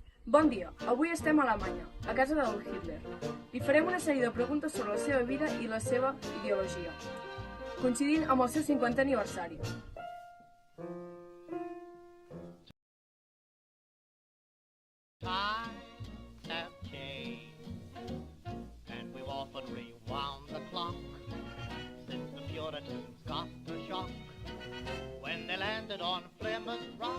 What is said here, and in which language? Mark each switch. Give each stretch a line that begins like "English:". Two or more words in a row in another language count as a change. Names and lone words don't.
Catalan: Bon dia, avui estem a Alemanya, a casa del Hitler. Li farem una sèrie de preguntes sobre la seva vida i la seva ideologia, coincidint amb el seu 50è aniversari.
English: Times have changed, and we've often rewound the clock since the Puritans got the shock when they landed on Plymouth Rock.